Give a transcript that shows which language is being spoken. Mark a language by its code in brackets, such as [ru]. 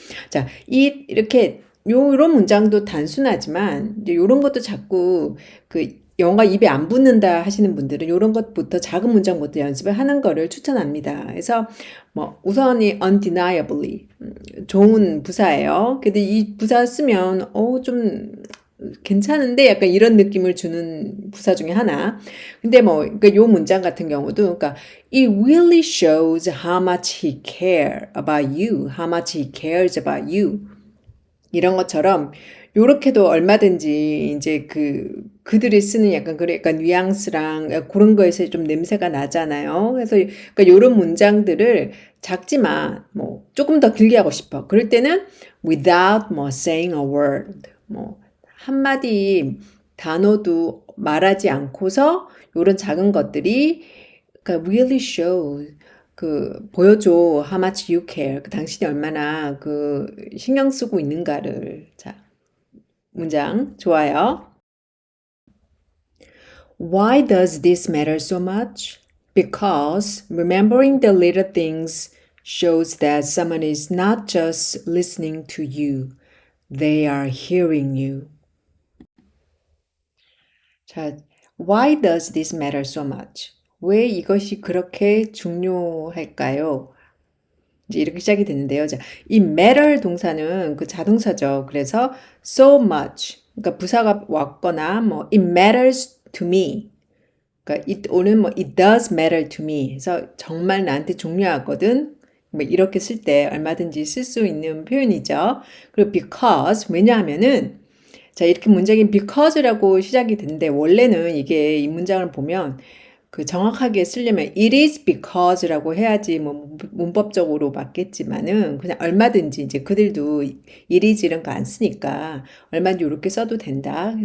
[ko] 자, 이렇게 요런 문장도 단순하지만 이제 요런 것도 자꾸 그 영어가 입에 안 붙는다 하시는 분들은 요런 것부터 작은 문장부터 연습을 하는 거를 추천합니다. 그래서 뭐 우선이 undeniably 좋은 부사예요. 근데 이 부사 쓰면 좀 괜찮은데 약간 이런 느낌을 주는 부사 중에 하나. 근데 뭐 그러니까 요 문장 같은 경우도 그러니까 [en] it really shows how much he care about you, how much he cares about you. [ko] 이런 것처럼 요렇게도 얼마든지 이제 그들이 쓰는 약간 뉘앙스랑 그런 거에서 좀 냄새가 나잖아요. 그래서 그러니까 요런 문장들을 작지만 뭐 조금 더 길게 하고 싶어. 그럴 때는 without 뭐 [en] saying a word [ko] 뭐 한마디 단어도 말하지 않고서 요런 작은 것들이 그러니까 [en] really show [ko] 보여줘 [en] how much you care. [ko] 당신이 얼마나 신경 쓰고 있는가를. 자, 문장 좋아요. [en] Why does this matter so much? Because remembering the little things shows that someone is not just listening to you, they are hearing you. [ko] 자, [en] why does this matter so much? [ko] 왜 이것이 그렇게 중요할까요? 이제 이렇게 시작이 되는데요. 자, 이 matter 동사는 그 자동사죠. 그래서 so much, 그러니까 부사가 왔거나 뭐 [en] it matters to me. [ko] 그러니까 오늘 뭐 [en] it does matter to me [ko] 해서 정말 나한테 중요하거든. 뭐 이렇게 쓸 때 얼마든지 쓸 수 있는 표현이죠. 그리고 because 왜냐하면은 자 이렇게 문장이 because라고 시작이 되는데 원래는 이게 이 문장을 보면 정확하게 쓰려면 [en] it is because [ko] 라고 해야지 뭐 문법적으로 맞겠지만은 그냥 얼마든지 이제 그들도 it is 이런 거 안 쓰니까 얼마든지 이렇게 써도 된다.